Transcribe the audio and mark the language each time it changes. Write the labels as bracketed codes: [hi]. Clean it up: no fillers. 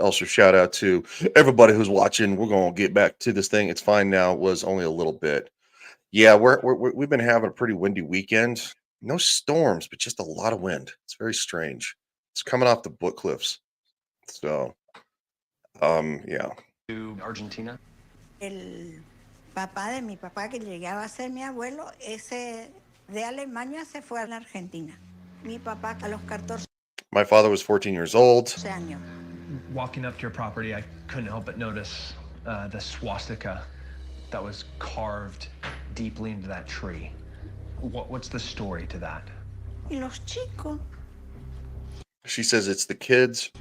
[en] Also, shout out to everybody who's watching. We're gonna get back to this thing. It's fine now. It was only a little bit. Yeah, we've been having a pretty windy weekend. No storms, but just a lot of wind. It's very strange. It's coming off the Book Cliffs. So, yeah. To Argentina? [es] El papá de mi papá, que llegaba a ser mi abuelo, ese de Alemania se fue a la Argentina. Mi papá a los 14 [en] My father was 14 years old. [es] años. [en] Walking up to your property, I couldn't help but notice the swastika that was carved deeply into that tree. What's the story to that? [es] Y los chicos, [en] She says it's the kids.